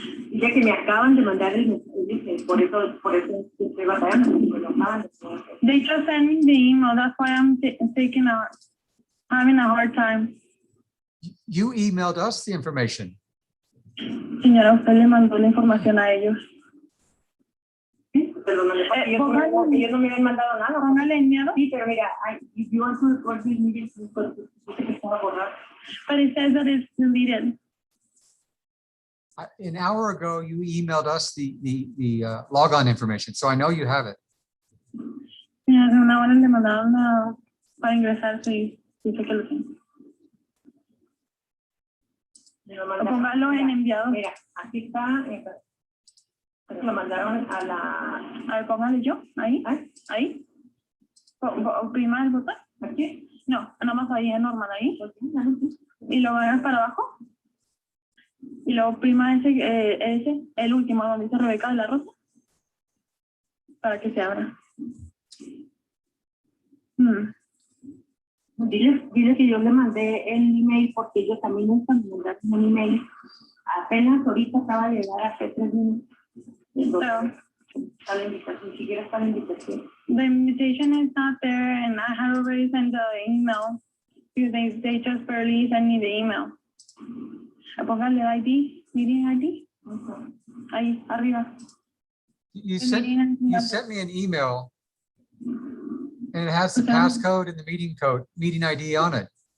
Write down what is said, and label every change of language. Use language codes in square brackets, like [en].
[es] Ya que me acaban de mandar el mensaje, por eso estoy batallando, me lo acaban de mandar. [en] they just sent me the email. That's why I'm having a hard time. You emailed us the information. [es] Señora, usted le mandó la información a ellos. Pero no le ellos no me habían mandado nada. Póngale enviado. Sí, pero mira, [en] if you want to record this meeting, [es] pues, estaba borrado. [en] But it says that it's deleted. An hour ago, you emailed us the logon information, so I know you have it. [es] Señora, hace una hora le mandaron para ingresar, sí, dice que lo tengo. Me lo O mandaron. póngalo en enviado. Mira, aquí está. Lo mandaron a la. A ver, póngale yo, ahí, ¿Ah? ahí. Oprima el botón. ¿Aquí? No, nada más ahí, es normal, ahí. Y lo hagas para abajo. Y luego oprima ese, el último, donde dice Rebeca de la Rosa. Para que se abra. Dile que yo le mandé el email porque ellos también nunca me mandaron un email. Apenas ahorita acaba de llegar hace 3 minutos. Entonces, está la invitación, ni siquiera está la invitación. [en] The invitation is not there, and I had already sent the email because they just barely sent me the email. [es] Póngale ID, meeting ID. Ahí, arriba. [en] You sent me an email and it has the passcode and the meeting ID on it.